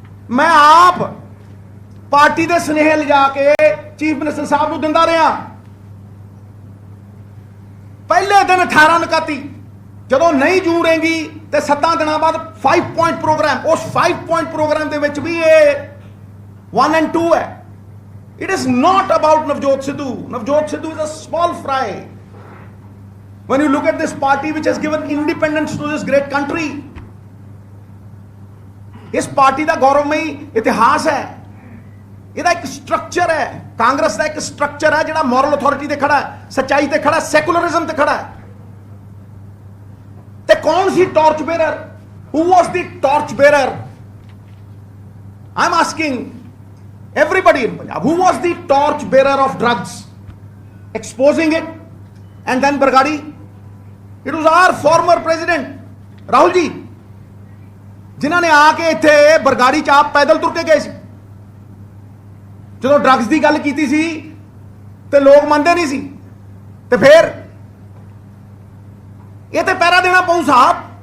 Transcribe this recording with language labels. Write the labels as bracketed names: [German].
[Punjabi] ਮੈਂ ਆਪ ਪਾਰਟੀ ਦੇ ਸੁਨੇਹੇ ਲਿਜਾ ਕੇ ਚੀਫ ਮਿਨਿਸਟਰ ਸਾਹਿਬ ਨੂੰ ਦਿੰਦਾ ਰਿਹਾ। ਪਹਿਲੇ ਦਿਨ 18 ਨਕਾਤੀ, ਜਦੋਂ ਨਹੀਂ ਜੂੜੇਗੀ ਤੇ 7 ਦਿਨਾਂ ਬਾਅਦ 5 ਪੁਆਇੰਟ ਪ੍ਰੋਗਰਾਮ। ਉਸ 5 ਪੁਆਇੰਟ ਪ੍ਰੋਗਰਾਮ ਦੇ ਵਿੱਚ ਵੀ ਇਹ 1 and 2 ਹੈ। [English] It is not about Navjot Sidhu. Navjot Sidhu is a small fry when you look at this party which has given independence to this great country. [Punjabi] ਇਸ party ਦਾ ਗੌਰਵਮਈ ਇਤਿਹਾਸ ਹੈ, ਇਹਦਾ ਇੱਕ ਸਟਰਕਚਰ ਹੈ। ਕਾਂਗਰਸ ਦਾ ਇੱਕ ਸਟਰਕਚਰ ਹੈ ਜਿਹੜਾ ਮੋਰਲ ਅਥਾਰਟੀ ਤੇ ਖੜਾ ਹੈ, ਸੱਚਾਈ ਤੇ ਖੜਾ, ਸੈਕੂਲਰਿਜ਼ਮ ਤੇ ਖੜਾ ਹੈ। ਤੇ ਕੌਣ ਸੀ torch bearer? [English] Who was the torch bearer? I'm asking everybody in Punjab, who was the torch bearer of drugs, exposing it, and then Bargadi? It was our former president Rahul ji, [Punjabi] ਜਿਨ੍ਹਾਂ ਨੇ ਆ ਕੇ ਇੱਥੇ ਬਰਗਾੜੀ ਚ ਆਪ ਪੈਦਲ ਤੁਰ ਕੇ ਗਏ ਸੀ। ਜਦੋਂ ਡਰੱਗਸ ਦੀ ਗੱਲ ਕੀਤੀ ਸੀ ਤੇ ਲੋਕ ਮੰਨਦੇ ਨਹੀਂ ਸੀ, ਤੇ ਫਿਰ ਇਹ ਤੇ ਪਹਿਰਾ ਦੇਣਾ ਪਊ ਸਾਹਿਬ।